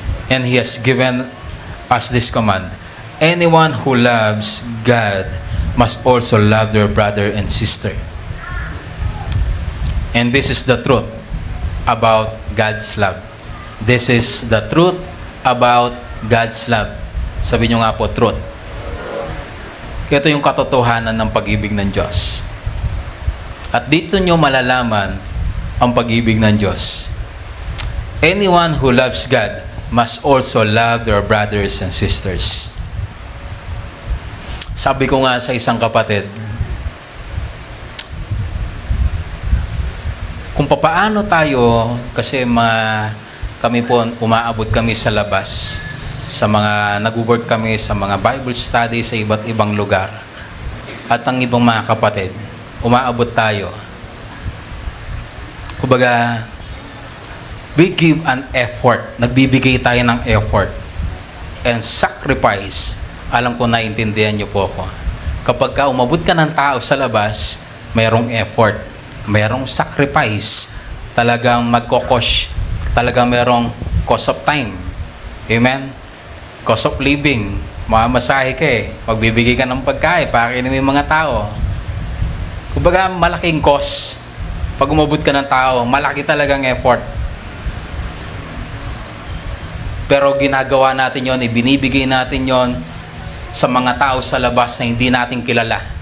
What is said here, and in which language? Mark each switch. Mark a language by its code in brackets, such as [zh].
[en] And He has given us this command: anyone who loves God must also love their brother and sister. And this is the truth about God's love. This is the truth about God's love. [tl] Sabi nyo nga po, truth. Ito yung katotohanan ng pag-ibig ng Diyos. At dito nyo malalaman ang pag-ibig ng Diyos. [en] Anyone who loves God must also love their brothers and sisters. [tl] Sabi ko nga sa isang kapatid, kung papaano tayo, kasi kami po, umaabot kami sa labas, sa mga nag-work kami sa mga Bible study sa iba't ibang lugar. At ang ibang mga kapatid, umaabot tayo. [en] Kumbaga, we give an effort. [tl] Nagbibigay tayo ng effort. [en] And sacrifice. [tl] Alam ko, naiintindihan niyo po ako. Kapag umabot ka ng tao sa labas, mayroong effort. Mayroong sacrifice. Talagang magkokos. Talagang mayroong [en] cost of time. Amen? Cost of living. [tl] Mamamasahe ka eh. Magbibigay ka ng pagkain, pakainom yung mga tao. Kumbaga, malaking cost. Pag umabot ka ng tao, malaki talagang effort. Pero ginagawa natin yon, ibinibigay natin yon sa mga tao sa labas na hindi natin kilala.